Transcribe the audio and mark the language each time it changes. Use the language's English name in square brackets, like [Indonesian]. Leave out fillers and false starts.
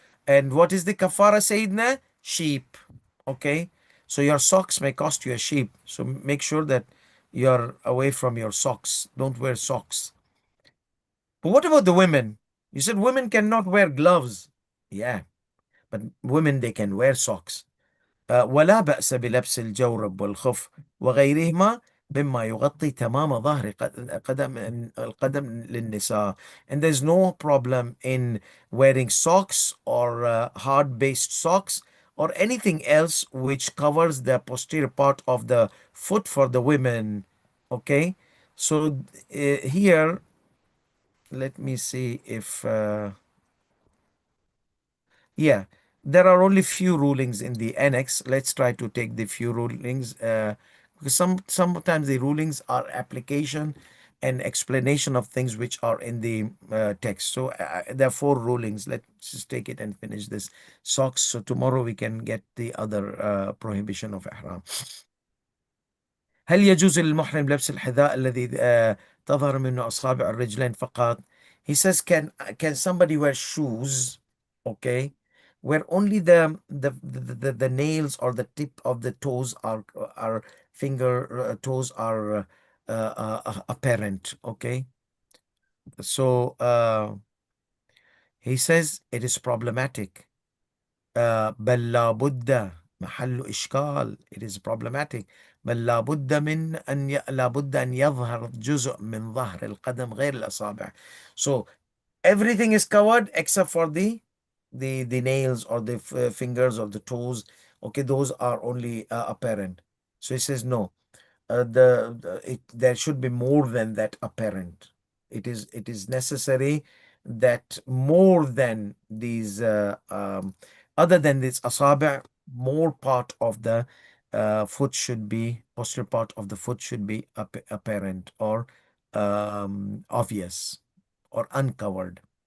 [English] And what is the kafara, Sayyidina? Sheep. Okay, so your socks may cost you a sheep, so make sure that you're away from your socks. Don't wear socks. But what about the women? You said women cannot wear gloves. Yeah, but women, they can wear socks. [Arabic] ولا بأس بلبس الجورب والخف وغيرهما مما يغطي تمام ظهر القدم للنساء. [English] And there's no problem in wearing socks or hard-based socks or anything else which covers the posterior part of the foot for the women. Okay, so here, let me see if yeah, there are only few rulings in the annex. Let's try to take the few rulings, because sometimes the rulings are application and explanation of things which are in the text. So there are four rulings. Let's just take it and finish this socks, so tomorrow we can get the other prohibition of ihram. [Arabic] هل يجوز للمحرم لبس الحذاء الذي تظهر منه أصابع الرجلين فقط? [English] He says, can somebody wear shoes, okay, where only the nails or the tip of the toes are finger toes are apparent, okay? So he says it is problematic. [Arabic] بل لابد محل إشكال. [English] It is problematic. [Arabic] بل لابد أن يظهر جزء من ظهر القدم غير الأصابع. [English] So everything is covered except for the nails or the fingers or the toes. Okay, those are only apparent. So he says no. There should be more than that apparent. It is necessary that more than these other than this asabi', more part of the foot should be, posterior part of the foot should be apparent or obvious or uncovered.